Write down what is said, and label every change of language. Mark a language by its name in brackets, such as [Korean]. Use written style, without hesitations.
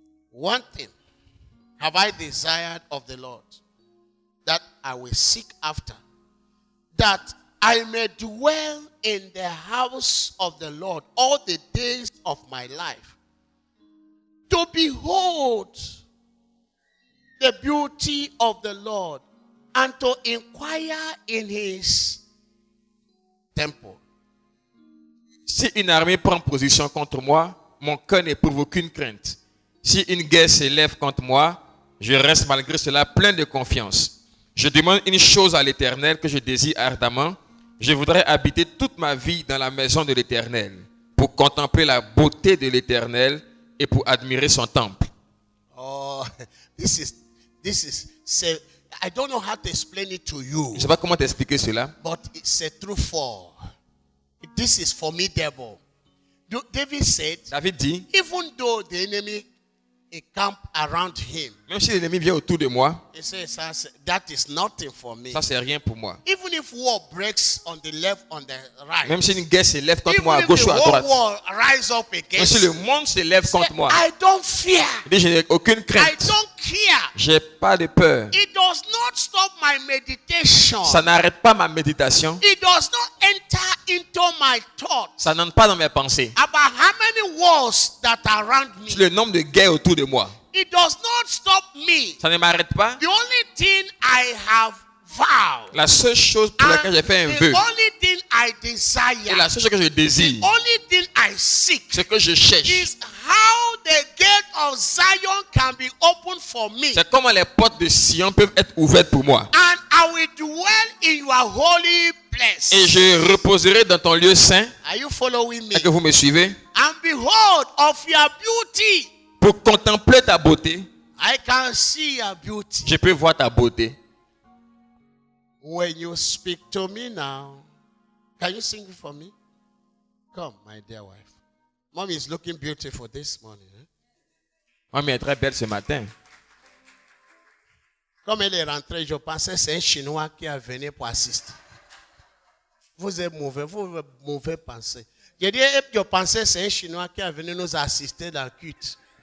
[English] One thing have I desired of the Lord, that I will seek after, that I may dwell in the house of the Lord all the days of my life, to behold the beauty of the Lord and to inquire in his temple. [French] Si une armée prend position contre moi, mon cœur n'éprouve aucune crainte. Si une guerre s'élève contre moi, je reste malgré cela plein de confiance. Je demande une chose à l'Éternel que je désire ardemment. Je voudrais habiter toute ma vie dans la maison de l'Éternel, pour contempler la beauté de l'Éternel et pour admirer son temple. [English] Oh, this is say, I don't know how to explain it to you, [French] Je ne sais pas comment t'expliquer cela, [English] but it's a true fall. This is formidable. David said, [French] David dit, [English] even though the enemy he camp around him, [French] Même si l'ennemi vient autour de moi, [English] he says, that is nothing for me. [French] ça c'est rien pour moi. [English] Even if war breaks on the left, on the right, [French] Même si une guerre s'élève contre [English] even [French] moi à [English] if [French] gauche [English] the [French] ou à [English] whole [French] droite, [English] world rise up [French] même [English] against [French] si le [English] you, [French] monde s'élève contre moi, [English] I don't fear. [French] il dit, je n'ai aucune [English] I [French] crainte. [English] don't care. [French] J'ai pas de peur. [English] It does not stop my meditation. [French] Ça n'arrête pas ma méditation. [English] It does not enter into my thoughts [French] Ça n'entre pas dans mes pensées. [English] about how many wars that are around me. [French] C'est le nombre de guerres autour de moi. [English] It does not stop me. [French] Ça ne m'arrête pas. [English] The only thing I have vowed, [French] La seule chose pour laquelle j'ai fait un [English] the [French] vœu, [English] only thing I [French] et [English] desire, [French] la seule chose que je désire, [English] the only thing I seek [French] ce que je cherche, [English] is how the gate of Zion can be opened for me. [French] c'est comment les portes de Sion peuvent être ouvertes pour moi. [English] And I will dwell in your holy place. [French] Et je reposerai dans ton lieu saint. [English] Are you following me? [French] Est-ce que vous me suivez? [English] And behold of your beauty. [French] Pour contempler ta beauté, [English] I can see your beauty. [French] je peux voir ta beauté. [English] When you speak to me now, can you sing for me? Come, my dear wife. Mommy is looking beautiful this morning. [French] Maman est très belle ce matin. Comme elle est rentrée, je pensais que c'est un Chinois qui est venu pour assister. Vous êtes mauvais pensée. J'ai dit, je pensais que c'est un Chinois qui est venu nous assister dans le culte.